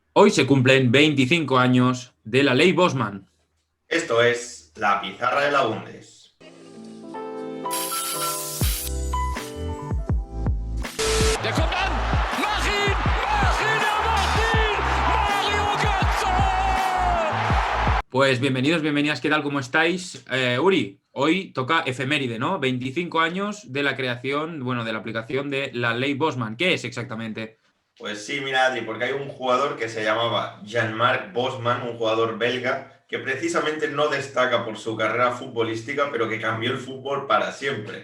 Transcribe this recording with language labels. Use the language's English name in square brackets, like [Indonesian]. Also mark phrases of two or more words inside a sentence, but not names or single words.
[Spanish] Hoy se cumplen 25 años de la Ley Bosman. Esto es la pizarra de la Bundes. [German] Der kommt an! Mach ihn! Mach ihn! Er macht ihn! Mario Götze! [Spanish] Pues bienvenidos, bienvenidas, ¿qué tal? ¿Cómo estáis? Uri, hoy toca efeméride, ¿no? 25 años de la creación, bueno, de la aplicación de la Ley Bosman. ¿Qué es exactamente? Pues sí, mira, Adri, porque hay un jugador que se llamaba Jean-Marc Bosman, un jugador belga, que precisamente no destaca por su carrera futbolística, pero que cambió el fútbol para siempre.